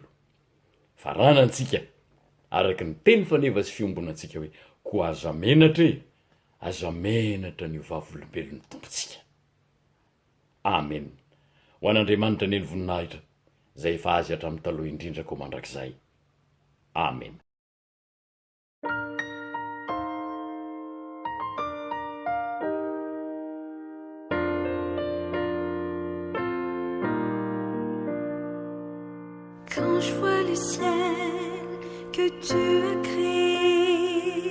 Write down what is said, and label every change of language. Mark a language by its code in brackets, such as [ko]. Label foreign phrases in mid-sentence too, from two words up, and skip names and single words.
[mg] Faranantsika araka ny teny faneva sy fiombonantsika hoe koa aza menatra ny vavolombelon'ny tompontsika. Amen. Ho an'Andriamanitra ny voninahitra zay efa azy hatramin'ny taloha indrindra koa mandrakizay. Amen. [fr] Quand je vois le ciel que tu as créé,